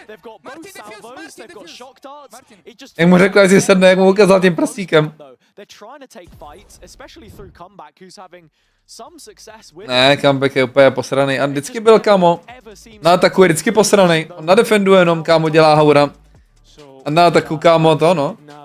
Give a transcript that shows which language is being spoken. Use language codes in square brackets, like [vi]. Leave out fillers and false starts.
[en] They've got both salvos, they've got shock darts. It just. [cs] Jak mu řekl, jestli sedne, jak mu ukázal tím prstíkem. [en] They're trying to take fights, especially through comeback, who's having some success with. [cs] Ne, comeback je úplně posraný. A vždycky byl, kámo. Na ataku je vždycky posraný. On na defendu jenom, kámo, dělá haura. A na ataku, kámo, to, no.